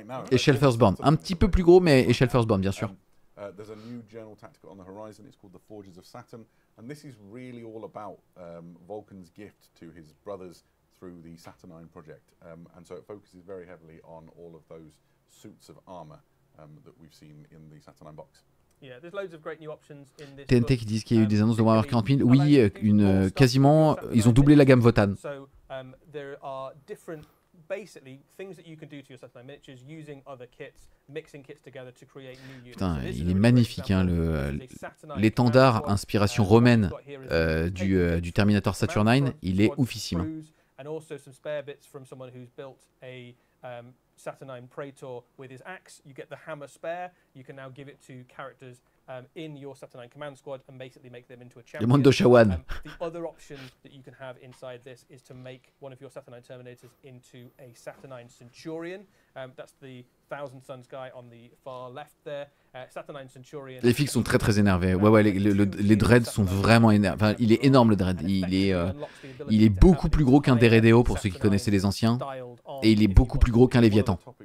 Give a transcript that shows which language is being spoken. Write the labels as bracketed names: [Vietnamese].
[French] Échelle Firstborn, un petit peu plus gros, mais échelle Firstborn, bien sûr. [English] There's a new journal tactical on the horizon. It's called the Forges of Saturn, and this is really all about Vulcan's gift to his brothers through the Saturnine project, and so it focuses very heavily on all of those suits of armor that we've seen in the Saturnine box. Yeah, there's loads of great new options in this [French] TNT qui disent qu'il y a eu des annonces de Warhammer 40 000. Oui, quasiment, ils ont doublé la gamme Votan. [English] So there are different basically things that you can do to your Saturnine miniatures using other kits, mixing kits together to create new units. [French] Putain, il est magnifique hein, l'étendard inspiration romaine du Terminator Saturnine, il est oufissime. [English] And also some spare bits from someone who's built a Saturnine Praetor with his axe. You get the hammer spare. You can now give it to characters in your Saturnine command squad and basically make them into a champion. [French] Le Mondo Shawan. [English] The other option that you can have inside this is to make one of your Saturnine Terminators into a Saturnine Centurion. That's the Thousand Suns guy on the far left there. [French] Saturnine Centurion. Les fixes sont très énervés. Ouais, les dreads sont vraiment énervés. Enfin, il est énorme le dread. Il est beaucoup plus gros qu'un Deredeo pour ceux qui connaissaient les anciens. Et il est beaucoup plus gros qu'un Léviathan.